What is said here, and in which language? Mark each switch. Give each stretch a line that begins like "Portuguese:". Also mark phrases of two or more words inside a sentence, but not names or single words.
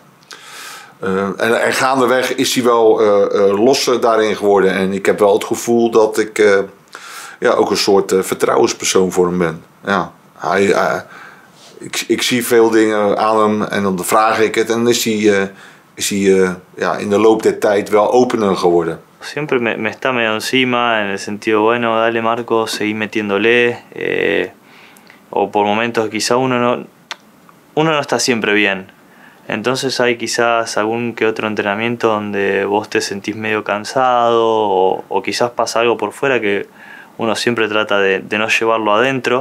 Dutch: En gaandeweg is hij wel losser daarin geworden. En ik heb wel het gevoel dat ik ook een soort vertrouwenspersoon voor hem ben. Ja, ik zie veel dingen aan hem en dan vraag ik het en dan is hij in de loop der tijd wel opener geworden.
Spanish: Siempre me está medio encima en el sentido, bueno, dale Marcos, seguí metiéndole. O por momentos quizá uno no está siempre bien. Entonces hay quizás algún que otro entrenamiento donde vos te sentís medio cansado o quizás pasa algo por fuera que uno siempre trata de no llevarlo adentro.